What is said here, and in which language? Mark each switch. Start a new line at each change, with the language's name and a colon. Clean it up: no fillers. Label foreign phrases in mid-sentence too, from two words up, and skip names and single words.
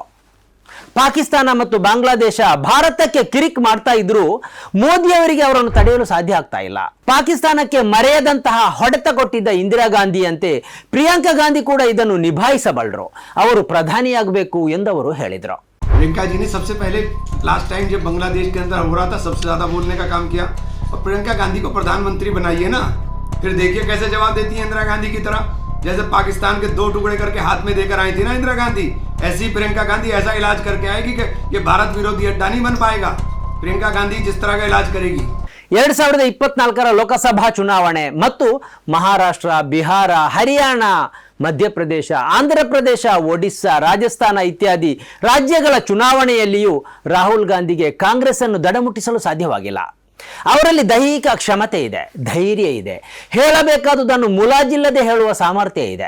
Kannada: ಪಾಕಿಸ್ತಾನ ಮತ್ತು ಬಾಂಗ್ಲಾದೇಶ ಭಾರತಕ್ಕೆ ಕಿರಿಕ್ ಮಾಡ್ತಾ ಇದ್ರು ಮೋದಿ ಅವರಿಗೆ ಅವರನ್ನು ತಡೆಯಲು ಸಾಧ್ಯ ಆಗ್ತಾ ಇಲ್ಲ. ಪಾಕಿಸ್ತಾನಕ್ಕೆ ಮರೆಯದಂತಹ ಹೊಡೆತ ಕೊಟ್ಟಿದ್ದ ಇಂದಿರಾ ಗಾಂಧಿಯಂತೆ ಪ್ರಿಯಾಂಕಾ ಗಾಂಧಿ ಕೂಡ ಇದನ್ನು ನಿಭಾಯಿಸಬಲ್ಲರು. ಅವರು ಪ್ರಧಾನಿಯಾಗಬೇಕು ಎಂದವರು ಹೇಳಿದರು.
Hindi: प्रियंका जी ने सबसे पहले
English: last time
Hindi: जब बांग्लादेश के अंदर हो रहा था सबसे ज्यादा बोलने का काम किया, और प्रियंका गांधी को प्रधानमंत्री बनाइए ना, फिर देखिए कैसे जवाब देती है इंदिरा गांधी की तरह. जैसे पाकिस्तान के 2 टुकड़े करके हाथ में देकर आई थी ना इंदिरा गांधी, ऐसी प्रियंका गांधी ऐसा इलाज करके आएगी कि ये भारत विरोधी अड्डा नहीं बन पाएगा. प्रियंका गांधी जिस तरह का इलाज करेगी.
Kannada: 2024 ಲೋಕಸಭಾ ಚುನಾವಣೆ ಮತ್ತು ಮಹಾರಾಷ್ಟ್ರ, ಬಿಹಾರ, ಹರಿಯಾಣ, ಮಧ್ಯಪ್ರದೇಶ, ಆಂಧ್ರ ಪ್ರದೇಶ, ಒಡಿಸ್ಸಾ, ರಾಜಸ್ಥಾನ ಇತ್ಯಾದಿ ರಾಜ್ಯಗಳ ಚುನಾವಣೆಯಲ್ಲಿಯೂ ರಾಹುಲ್ ಗಾಂಧಿಗೆ ಕಾಂಗ್ರೆಸ್ ಅನ್ನು ದಡಮುಟ್ಟಿಸಲು ಸಾಧ್ಯವಾಗಿಲ್ಲ. ಅವರಲ್ಲಿ ದೈಹಿಕ ಕ್ಷಮತೆ ಇದೆ, ಧೈರ್ಯ ಇದೆ, ಹೇಳಬೇಕಾದುದನ್ನು ಮುಲಾಜಿಲ್ಲದೆ ಹೇಳುವ ಸಾಮರ್ಥ್ಯ ಇದೆ.